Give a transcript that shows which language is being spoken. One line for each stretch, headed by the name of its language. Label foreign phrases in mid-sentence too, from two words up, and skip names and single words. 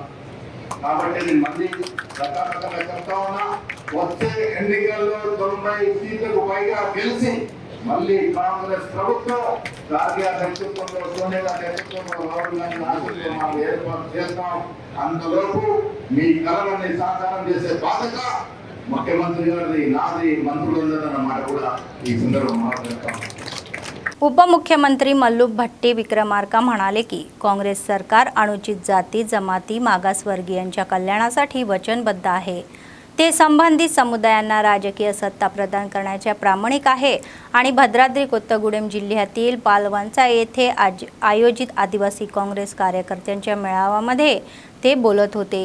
Telugu: కాబట్టి నేను మళ్ళీ రకరకాలుగా చెప్తా ఉన్నా, వచ్చే ఎన్నికల్లో 90 సీట్లకు పైగా గెలిచి మళ్ళీ కాంగ్రెస్ ప్రభుత్వం జాతీయ నేతృత్వంలో సోనియా నేతృత్వంలో రాహుల్ గాంధీ నాయకత్వంలో ఏర్పాటు చేస్తాం। అందులోపు మీ కలలని సాకారం చేసే బాధ్యత ముఖ్యమంత్రి గారిది, నాది, మంత్రులందరూ మాట కూడా ఈ సందర్భంగా మాట్లాడతాం।
Marathi: उपमुख्यमंत्री मल्लू भट्टी विक्रमार्का म्हणाले की काँग्रेस सरकार अनुचित जाती जमाती मागासवर्गीयांच्या कल्याणासाठी वचनबद्ध आहे। ते संबंधित समुदायांना राजकीय सत्ता प्रदान करण्याचे प्रामाणिक आहे आणि भद्राद्री कोत्तगुडेम जिल्ह्यातील पालवंचा येथे आयोजित आदिवासी काँग्रेस कार्यकर्त्यांच्या मेळाव्यामध्ये ते बोलत होते।